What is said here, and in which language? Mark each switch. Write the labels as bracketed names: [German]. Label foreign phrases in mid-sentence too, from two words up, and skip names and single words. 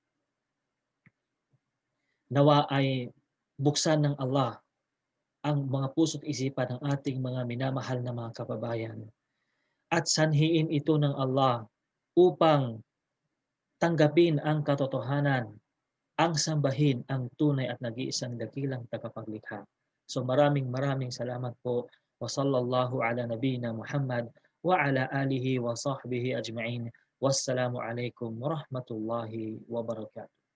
[Filipino] Nawa ay buksan ng Allah ang mga puso't isipan ng ating mga minamahal na mga kababayan at sanhiin ito ng Allah upang tanggapin ang katotohanan, ang sambahin ang tunay at nag-iisang dakilang tagapaglikha. So maraming salamat po. [Arabic] وصلى الله على نبينا محمد وعلى آله وصحبه أجمعين. والسلام عليكم ورحمة الله وبركاته.